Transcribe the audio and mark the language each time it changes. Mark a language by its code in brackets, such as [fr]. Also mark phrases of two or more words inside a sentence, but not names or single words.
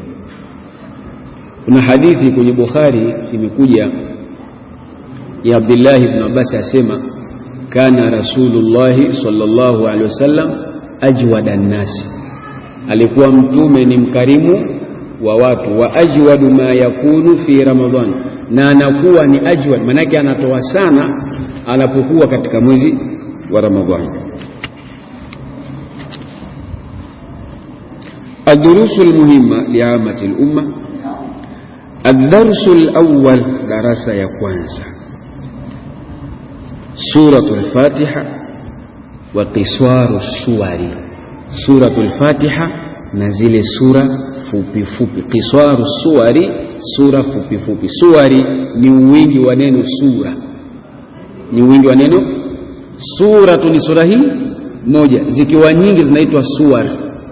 [sw] Kuna hadithi kwenye Bukhari imekuja ya Abdullah ibn Abbas, asema [ar] كان رسول الله صلى الله عليه وسلم أجود الناس, [sw] alikuwa mtume ni mkarimu wa watu. [ar] وأجود ما يكون في رمضان, [sw] na anakuwa ni ajwad, manake anatoa sana anapokuwa katika mwezi wa Ramadhani. [ar] الدروس المهمة لعامة الأمة. الدرس الأول، درس يكوانسا، سورة الفاتحة، وقصار السور, [sw] suratul Fatiha na zile sura fupi fupi. [ar] قصار السور, [sw] sura fupi fupi. Suwari ni wingi wa neno sura, ni wingi wa neno suratu. Ni sura hii moja, zikiwa nyingi zinaitwa suwar.